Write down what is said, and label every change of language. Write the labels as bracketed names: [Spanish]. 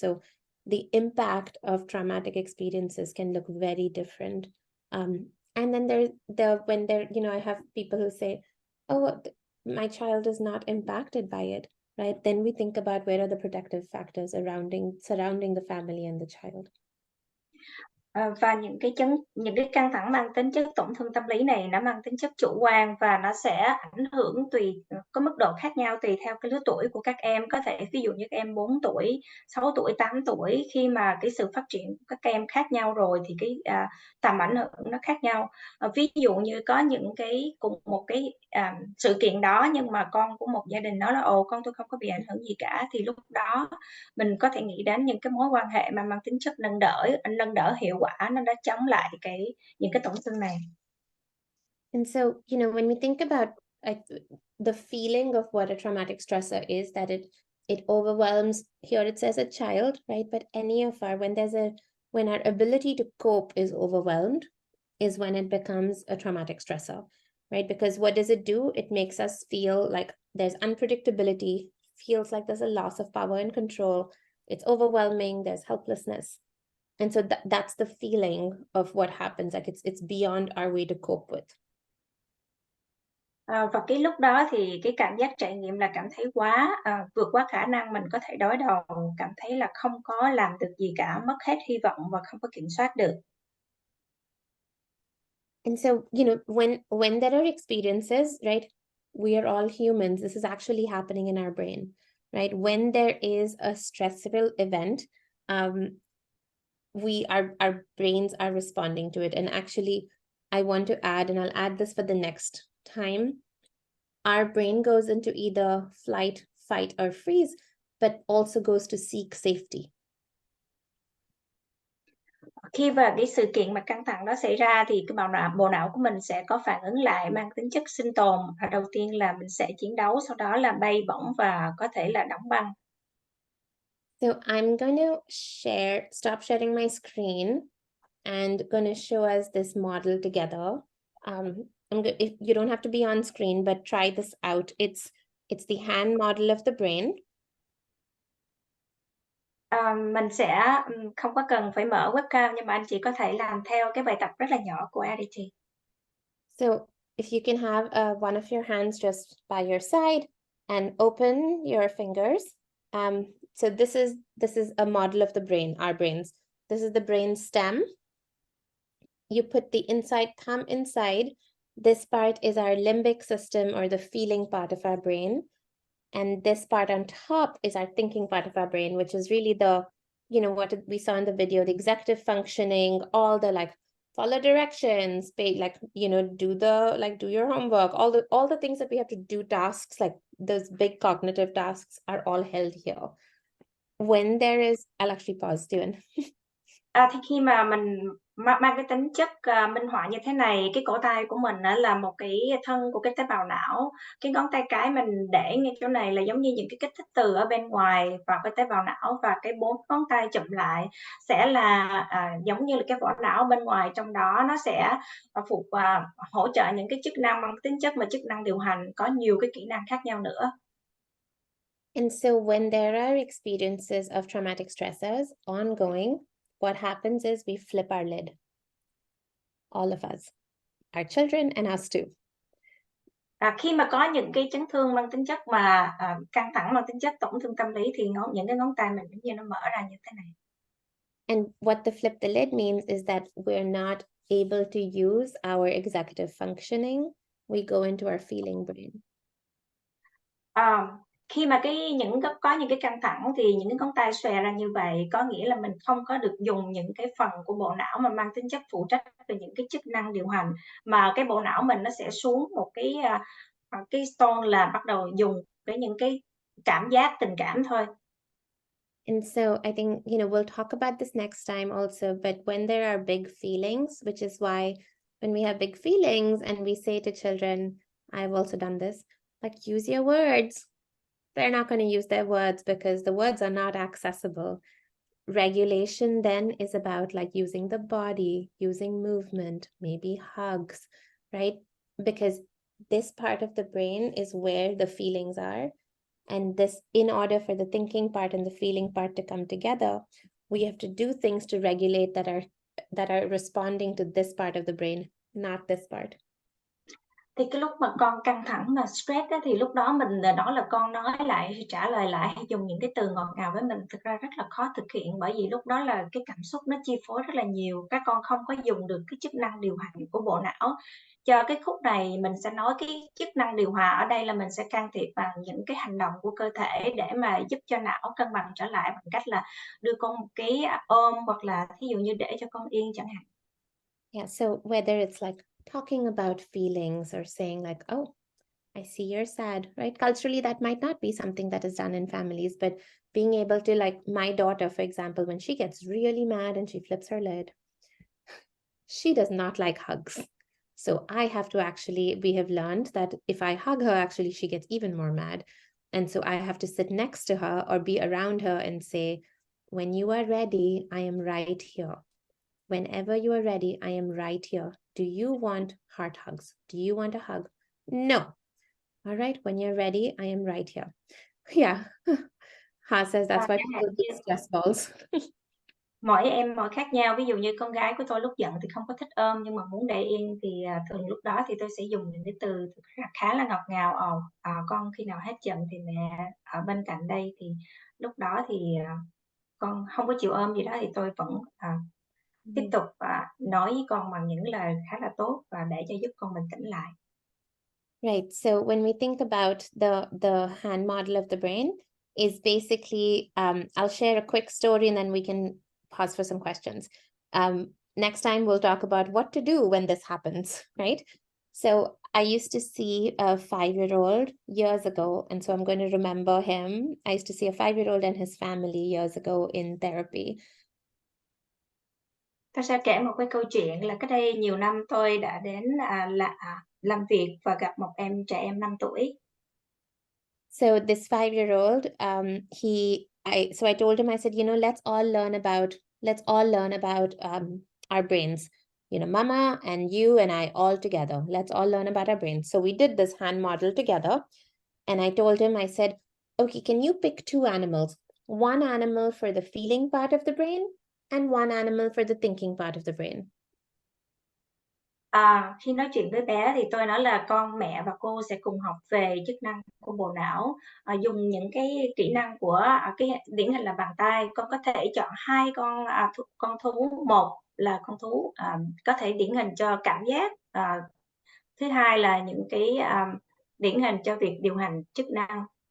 [English] So the impact of traumatic experiences can look very different. And then I have people who say, oh, my child is not impacted by it, right? Then we think about where are the protective factors surrounding the family and the child. [Vietnamese] Và những cái căng thẳng mang tính chất tổn thương tâm lý này nó mang tính chất chủ quan và nó sẽ ảnh hưởng có mức độ khác nhau tùy theo cái lứa tuổi của các em. Có thể ví dụ như các em 4 tuổi, 6 tuổi, 8 tuổi, khi mà cái sự phát triển của các em khác nhau rồi thì cái tầm ảnh hưởng nó khác nhau. Ví dụ như có những cùng một cái sự kiện đó, nhưng mà con của một gia đình nói là con tôi không có bị ảnh hưởng gì cả, thì lúc đó mình có thể nghĩ đến những cái mối quan hệ mà mang tính chất nâng đỡ hiệu quả, nó đã chống lại những cái tổn thương này. [English] And so, when we think about the feeling of what a traumatic stressor is, that it overwhelms, here it says a child, right? But any of when our ability to cope is overwhelmed is when it becomes a traumatic stressor, right? Because what does it do? It makes us feel like there's unpredictability, feels like there's a loss of power and control. It's overwhelming, there's helplessness. And so that's the feeling of what happens, like it's beyond our way to cope with. [Vietnamese] Và cái lúc đó thì cái cảm giác trải nghiệm là cảm thấy vượt quá khả năng mình có thể đối đầu, cảm thấy là không có làm được gì cả, mất hết hy vọng và không có kiểm soát được. [English] And so, when there are experiences, right, we are all humans. This is actually happening in our brain, right? When there is a stressful event, our brains are responding to it. And actually, I want to add, and I'll add this for the next time, our brain goes into either flight, fight, or freeze, but also goes to seek safety. [Vietnamese] Khi mà cái sự kiện mà căng thẳng đó xảy ra thì cái bộ não của mình sẽ có phản ứng lại mang tính chất sinh tồn. Đầu tiên là mình sẽ chiến đấu, sau đó là bay bổng và có thể là đóng băng. [English] So I'm going to stop sharing my screen and going to show us this model together. If you don't have to be on screen, but try this out. It's the hand model of the brain. [Vietnamese] Mình sẽ không có cần phải mở webcam, nhưng mà anh chị có thể làm theo cái bài tập rất là nhỏ của Aditi. [English] So if you can have one of your hands just by your side and open your fingers. So this is a model of the brain, our brains. This is the brain stem. You put the inside thumb inside. This part is our limbic system, or the feeling part of our brain. And this part on top is our thinking part of our brain, which is really the, what we saw in the video, the executive functioning, all the like follow directions, pay, like, do your homework, all the things that we have to do, tasks, like those big cognitive tasks are all held here. When there is, I'll actually pause, Dylan. [Vietnamese] Thì khi mà mình mang cái tính chất minh họa như thế này, cái cổ tay của mình là một cái thân của cái tế bào não, cái ngón tay cái mình để ngay chỗ này là giống như những cái kích thích từ ở bên ngoài vào cái tế bào não, và cái 4 ngón tay chụm lại sẽ là giống như là cái vỏ não bên ngoài, trong đó nó sẽ hỗ trợ những cái chức năng mang tính chất mà chức năng điều hành, có nhiều cái kỹ năng khác nhau nữa. [English] And so when there are experiences of traumatic stressors ongoing, what happens is we flip our lid. All of us, our children and us too. [Vietnamese] Khi mà có những cái chấn thương mang tính chất mà căng thẳng mang tính chất tổn thương tâm lý, thì những cái ngón tay mình giống như nó mở ra như thế này. [English] And what the flip the lid means is that we're not able to use our executive functioning. We go into our feeling brain. [Vietnamese] Khi mà có những cái căng thẳng thì những cái ngón tay xòe ra như vậy, có nghĩa là mình không có được dùng những cái phần của bộ não mà mang tính chất phụ trách về những cái chức năng điều hành, mà cái bộ não mình nó sẽ xuống một cái stone là bắt đầu dùng những cái cảm giác, tình cảm thôi. [English] And so I think, we'll talk about this next time also, but when there are big feelings, which is why when we have big feelings and we say to children, I've also done this, like, use your words. They're not going to use their words because the words are not accessible. Regulation then is about like using the body, using movement, maybe hugs, right? Because this part of the brain is where the feelings are. And this, in order for the thinking part and the feeling part to come together, we have to do things to regulate that are responding to this part of the brain, not this part. [Vietnamese] Thì cái lúc mà con căng thẳng mà stress á, thì lúc đó mình nói là con nói lại, trả lời lại, hay dùng những cái từ ngọt ngào với mình, thực ra rất là khó thực hiện, bởi vì lúc đó là cái cảm xúc nó chi phối rất là nhiều, các con không có dùng được cái chức năng điều hành của bộ não. Cho cái khúc này mình sẽ nói cái chức năng điều hòa ở đây là mình sẽ can thiệp bằng những cái hành động của cơ thể để mà giúp cho não cân bằng trở lại, bằng cách là đưa con một cái ôm, hoặc là thí dụ như để cho con yên chẳng hạn. [English] Yeah, so whether it's like talking about feelings or saying like, oh, I see you're sad, right? Culturally, that might not be something that is done in families, but being able to, like my daughter, for example, when she gets really mad and she flips her lid, she does not like hugs. So I have to we have learned that if I hug her, actually, she gets even more mad. And so I have to sit next to her or be around her and say, when you are ready, I am right here. Whenever you are ready, I am right here. Do you want heart hugs? Do you want a hug? No. All right, when you're ready, I am right here. Yeah. Ha says that's why people get stress balls. [Vietnamese] Mỗi em mỗi khác nhau, ví dụ như con gái của tôi lúc giận thì không có thích ôm, nhưng mà muốn để yên thì thường lúc đó thì tôi sẽ dùng những cái từ khá là ngọt ngào. Con khi nào hết giận thì mẹ ở bên cạnh đây, thì lúc đó thì con không có chịu ôm gì đó thì tôi vẫn tiếp tục nói với con bằng những lời khá là tốt và để cho giúp con bình tĩnh lại. [English] Right. So when we think about the hand model of the brain is basically, I'll share a quick story and then we can pause for some questions. Next time we'll talk about what to do when this happens, right? So I used to see a 5-year-old years ago, and so I'm going to remember him. I used to see a 5-year-old and his family years ago in therapy. [Vietnamese] Tôi sẽ kể một cái câu chuyện là cách đây nhiều năm tôi đã đến làm việc và gặp một trẻ em 5 tuổi. [English] So this 5-year-old, I told him, I said, let's all learn about our brains. Mama and you and I all together. Let's all learn about our brains. So we did this hand model together. And I told him, I said, okay, can you pick 2 animals? One animal for the feeling part of the brain and one animal for the thinking part of the brain. [Vietnamese] Khi nói chuyện với bé thì tôi nói là con, mẹ và cô sẽ cùng học về chức năng của bộ não, dùng những cái kỹ năng của cái điển hình là bàn tay. Con có thể chọn 2 con thú, một là con thú có thể điển hình cho cảm giác, thứ hai là những cái điển hình cho việc điều hành chức năng.